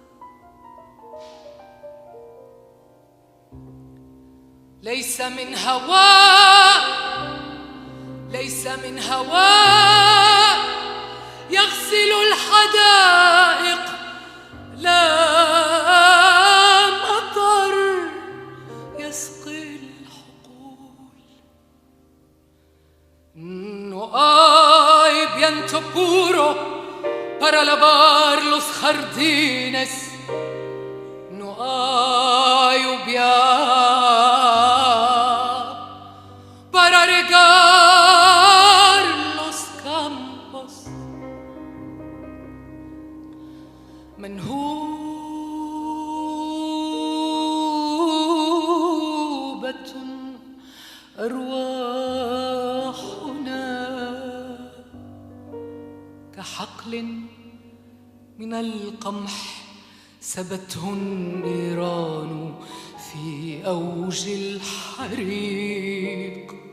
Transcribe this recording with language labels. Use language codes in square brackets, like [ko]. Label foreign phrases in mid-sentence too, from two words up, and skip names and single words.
[ar] ليس من هواء، ليس من هواء يغسل الحدائق، لا مطر يسقي الحقول. [es] No hay viento puro para lavar los jardines, no hay lluvia para regar los campos. [ar] منهوبة أرواحنا كحقل من القمح سبته النيران في أوج الحريق،